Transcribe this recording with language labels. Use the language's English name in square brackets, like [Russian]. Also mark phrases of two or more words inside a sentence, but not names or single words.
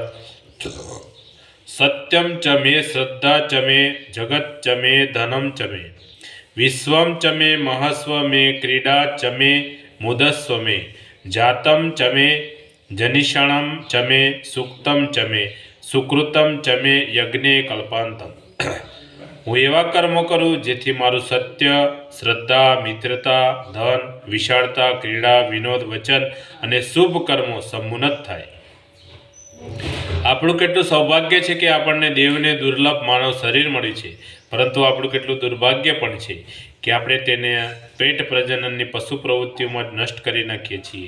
[Sanskrit] सत्यं च मे श्रद्धा च मे जगत् च मे धनं च मे विश्वं च मे महस्व मे क्रीडा च मे मुदस्व मे जातं च मे जनिषणं च मे सुक्तं च मे सुकृतं च मे यज्ञे कल्पांतम। [Gujarati] હું એવા કર્મો કરું જેથી મારું સત્ય, શ્રદ્ધા, મિત્રતા, ધન, વિશાળતા, ક્રીડા, વિનોદ, વચન અને શુભ કર્મો સમુન્નત થાય। આપણું કેટલું સૌભાગ્ય છે કે આપણને દેવને દુર્લભ માનવ શરીર મળ્યું છે, પરંતુ આપણું કેટલું દુર્ભાગ્ય પણ છે કે આપણે તેને પેટ પ્રજનનની પશુ પ્રવૃત્તિઓમાં જ નષ્ટ કરી નાખીએ છીએ।